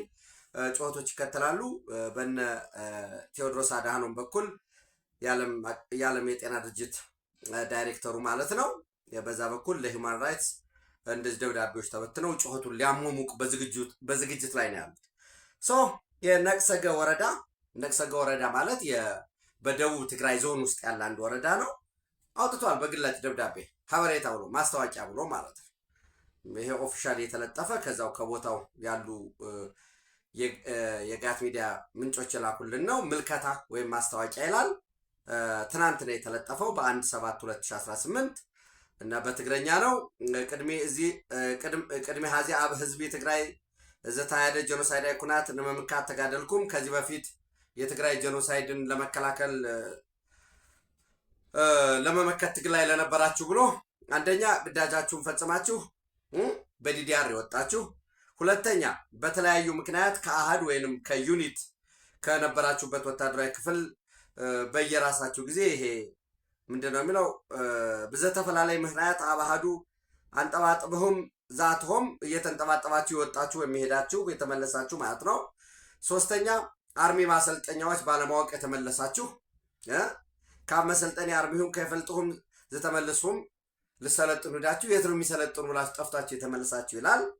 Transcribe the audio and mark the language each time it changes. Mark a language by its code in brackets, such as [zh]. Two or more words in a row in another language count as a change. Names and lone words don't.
[am] ጩኸቶች ይከተላሉ። በነ ቴዎድሮስ አድሃኖም በኩል የዓለም የጤና ድርጅት ዳይሬክተሩ ማለት ነው። በዛ በኩል ለሂውማን ራይትስ እንደዚህ ደብዳቤዎች ተበትነው ጩኸቱን ሊያሞሙቅ በዝግጅት ላይ ነው ያሉት። የነቅሰገ ወረዳ ማለት በደቡብ ትግራይ ዞን ውስጥ ያለ አንድ ወረዳ ነው። አውጥቷል በግላጭ ደብዳቤ ሀበሬታ ብሎ ማስታወቂያ ብሎ ማለት ነው። ይሄ ኦፊሻል የተለጠፈ ከዛው ከቦታው ያሉ የጋት ሚዲያ ምንጮች የላኩልን ነው። ምልከታ ወይም ማስታወቂያ ይላል። ትናንት ነው የተለጠፈው በ1/7/2018 እና በትግረኛ ነው። [ti] ቅድሜ ሀዚ አብ ህዝቢ ትግራይ ዘተካየደ ጄኖሳይዳዊ ኩናት ንምምካት ተጋደልኩም። [am] ከዚህ በፊት የትግራይ ጄኖሳይድን ለመከላከል ለመመከት ትግል ላይ ለነበራችሁ ብሎ አንደኛ ግዳጃችሁን ፈጽማችሁ በዲዲአር የወጣችሁ፣ ሁለተኛ በተለያዩ ምክንያት ከአሃድ ወይንም ከዩኒት ከነበራችሁበት ወታደራዊ ክፍል በየራሳችሁ ጊዜ ይሄ ምንድነው የሚለው [ti] ብዘተፈላለይ ምክንያት አባሃዱ አንጠባጥብሁም ዛትሆም [am] እየተንጠባጠባችሁ የወጣችሁ የሚሄዳችሁ የተመለሳችሁ ማለት ነው። ሶስተኛ አርሚ ማሰልጠኛዎች ባለማወቅ የተመለሳችሁ [ti] ካብ መሰልጠኛ አርሚሁም ከፈልጥሁም ዝተመለሱም ልሰለጥኑ [am] ሄዳችሁ የት ነው የሚሰለጥኑ ብላችሁ ጠፍታችሁ የተመለሳችሁ ይላል።